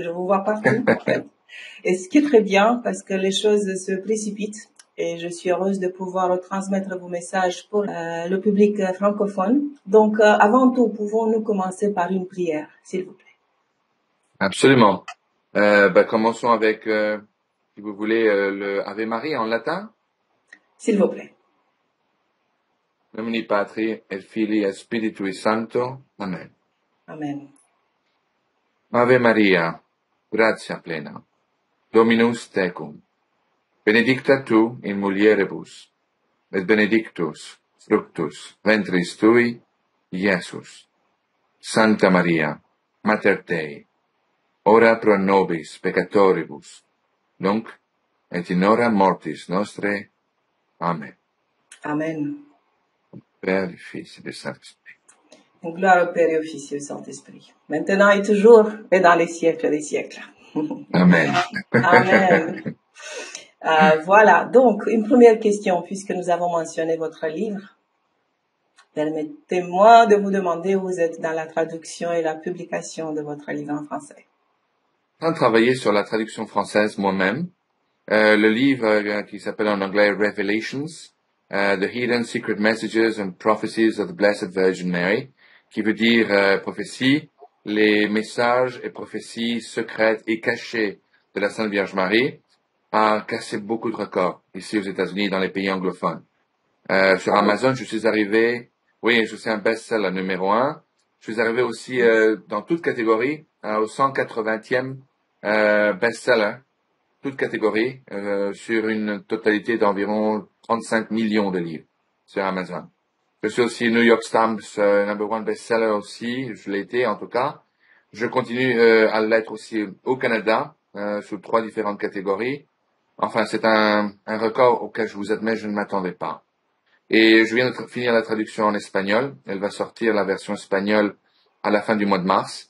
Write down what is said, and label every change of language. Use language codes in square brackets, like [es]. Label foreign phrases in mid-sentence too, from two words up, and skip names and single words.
[fr] Je vous vois partout, en fait. Et ce qui est très bien parce que les choses se précipitent et je suis heureuse de pouvoir retransmettre vos messages pour le public francophone. Donc, avant tout, pouvons-nous commencer par une prière, s'il vous plaît? Absolument. Commençons avec, si vous voulez, le Ave Maria en latin. S'il vous plaît. [la] Nomini Patri et Filii et Spiritui Sancto. Amen. Amen. Ave Maria, gratia plena, Dominus tecum, benedicta tu in mulieribus, et benedictus fructus ventris tui, Iesus. Santa Maria, Mater Dei, ora pro nobis peccatoribus, nunc et in hora mortis nostre. Amen. Amen. [fr] Père, Fils et du Saint-Esprit. Gloire au Père et au Fils et au Saint-Esprit, maintenant et toujours et dans les siècles des siècles. Amen. Amen. Voilà, donc une première question, puisque nous avons mentionné votre livre. Permettez-moi de vous demander où vous êtes dans la traduction et la publication de votre livre en français. En train de travailler sur la traduction française moi-même. Le livre qui s'appelle en anglais Revelations, The Hidden Secret Messages and Prophecies of the Blessed Virgin Mary, qui veut dire prophéties, les messages et prophéties secrètes et cachées de la Sainte Vierge Marie, a cassé beaucoup de records ici aux États-Unis et dans les pays anglophones. Sur Amazon, je suis arrivé, oui, je suis un best-seller numéro 1. Je suis arrivé aussi dans toute catégorie au 180e best-seller, toute catégorie, sur une totalité d'environ 35 millions de livres sur Amazon. Je suis aussi New York Times [en] number one [fr] best-seller aussi, je l'ai été en tout cas. Je continue à l'être aussi au Canada, sous 3 différentes catégories. Enfin, c'est un record auquel je vous admets, je ne m'attendais pas. Et je viens de finir la traduction en espagnol. Elle va sortir la version espagnole à la fin du mois de mars.